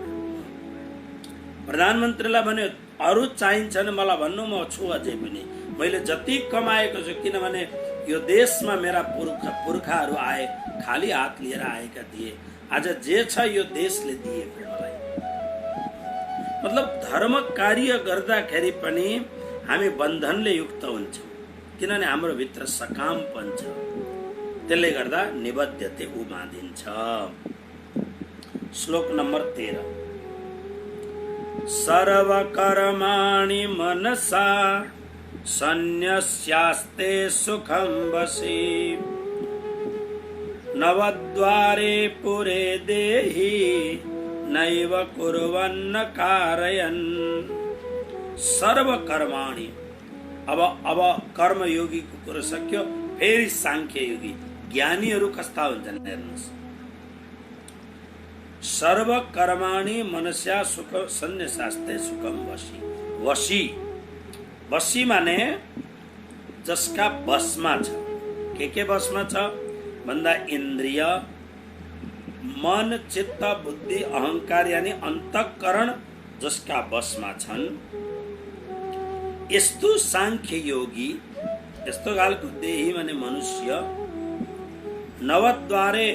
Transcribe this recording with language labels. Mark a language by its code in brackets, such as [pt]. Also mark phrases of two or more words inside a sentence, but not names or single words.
[ne] प्रधानमन्त्रीलाई भन्यो अरू चाहिन्छ भने मलाई भन्नु, म छु अझै पनि, मैले जति कमाएको छु, किनभने यो देशमा मेरा पुर्खाहरू आए, खाली हात लिएर आएका थिए, आज जे छ यो देशले दिएको मलाई। मतलब धर्म कार्य गर्दाखेरि पनि हामी बन्धनले युक्त हुन्छौँ, किनभने हाम्रो भित्र सकामपन छ, त्यसले गर्दा निबद्धते उ बाँधिन्छ। श्लोक नम्बर 13, [sa] सर्व कर्माणि मनसा सन्न्यस्यास्ते सुखं वशी, नवद्वारे पुरे देहि नैव कुर्वन्न कारयन्। सर्व कर्माणि, [ne] अब कर्मयोगीको कुरो सक्यो, फेरि सांख्य योगी ज्ञानीहरू कस्ता हुन्छन् हेर्नुहोस्। [sa] सर्व कर्माणि मनस्या सुख सन्न्यसास्ते सुखम वशी। [ne] वशी, वशी माने जसका बसमा छ, के बसमा छ भन्दा इन्द्रिय, मन, चित्त, बुद्धि, अहंकार यानी अन्तःकरण जसका बसमा छन्। यस्तो सांख्य योगी, यस्तो खालको देही माने मनुष्य, नवद्वारे